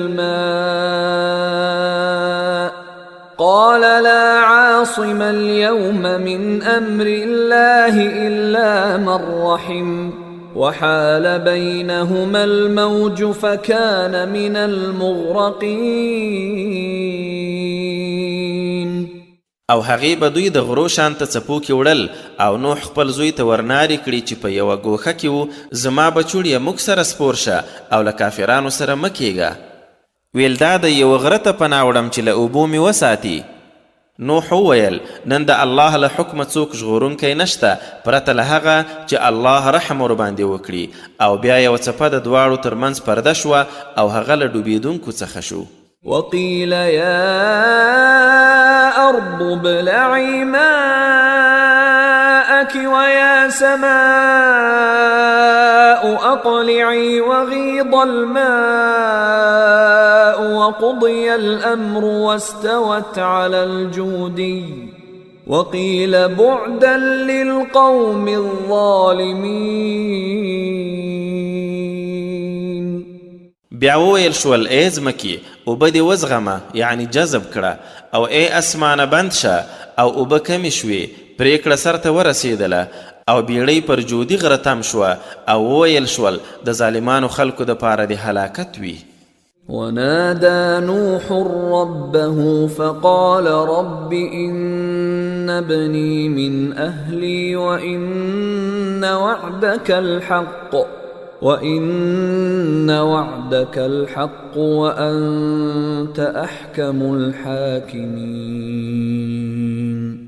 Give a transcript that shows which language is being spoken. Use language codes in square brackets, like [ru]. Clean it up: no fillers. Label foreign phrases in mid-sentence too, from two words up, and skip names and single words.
[ar] الماء قال لا عاصم اليوم من أمر الله إلا من رحم وحال بينهما الموج فكان من المغرقين. [ps] او هغې به دوی د غرو شانته څپو کې وړل، او نوح خپل زوی ته ورنارې کړي چې په یوه ګوښه کې و زما بچوړیه موږ سره سپور شه او له کافرانو سره مه کیږه. ویل دا د یوه غره ته پناه وړم چې له اوبو مې وساتي. نوح وویل نن د الله له حکمه څوک ژغورونکی نشته پرته له هغه چې الله رحم ورباندې وکړي. او بیا یوه څپه د دواړو ترمنځ پرده شوه او هغه له ډوبېدونکو څخه شو. [ar] وقيل يا أرض ابلعي ماءك سماك ويا سماء أقلعي وغيض الماء وقضي الأمر واستوت على الجودي وقيل بعدا للقوم الظالمين. [ps] بیا وویل شول ای ځمکې اوبه دې وزغمه یعنی جذب کړه، او ای اسمانه بند شه او اوبه کمې شوې، پرېکړه سر ته ورسېدله او بیړۍ پر جودي غره تم شوه او وویل شول د ظالمانو خلکو دپاره د هلاکت وي. [ar] ونادى نوح ربه فقال رب إن ابني من أهلي وإن وعدك الحق وأنت أحكم الحاكمين.